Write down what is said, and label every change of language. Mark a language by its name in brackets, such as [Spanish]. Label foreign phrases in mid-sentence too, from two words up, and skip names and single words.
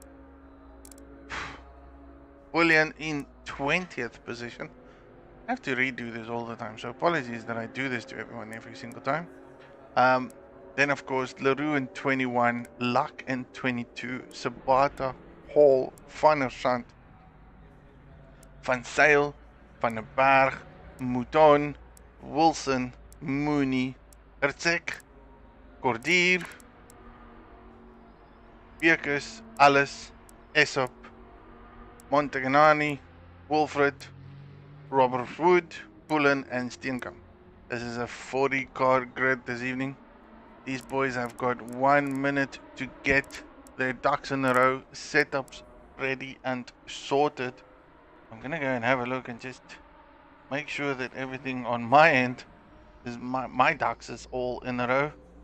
[English] Bullion in 20th position. I have to redo this all the time, so apologies that I do this to everyone every single time. Then of course, LaRue in 21, Luck in 22, Sabata, Hall, Van der Sant, Van Zyl, Van der Berg, Mouton, Wilson, Mooney, Herzeg, Cordier, Bekus, Alice, Aesop, Montagnani, Wilfred, Robert Wood, Pullen and Steenkamp. This is a 40 car grid this evening. These boys have got 1 minute to get their ducks in a row, setups ready and sorted. I'm gonna go and have a look and just make sure that everything on my end is my ducks is all in a row.